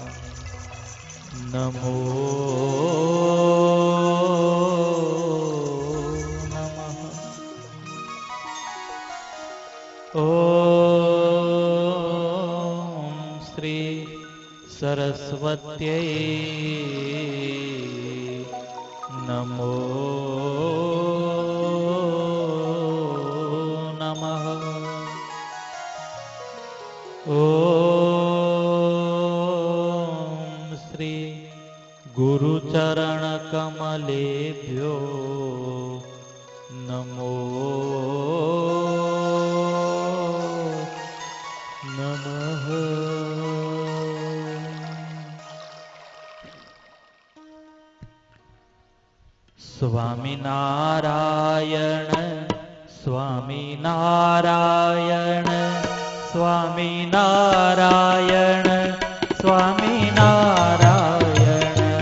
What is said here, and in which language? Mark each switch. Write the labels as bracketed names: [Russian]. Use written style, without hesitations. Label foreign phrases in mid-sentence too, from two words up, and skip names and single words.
[Sanskrit] नमो ॐ श्री सरस्वत्यै नमो नमः। ॐ श्री ગુરુચરણ કમલેભ્યો નમો નમઃ. સ્વામિનારાયણ સ્વામિનારાયણ સ્વામિનારાયણ સ્વામિનારાયણ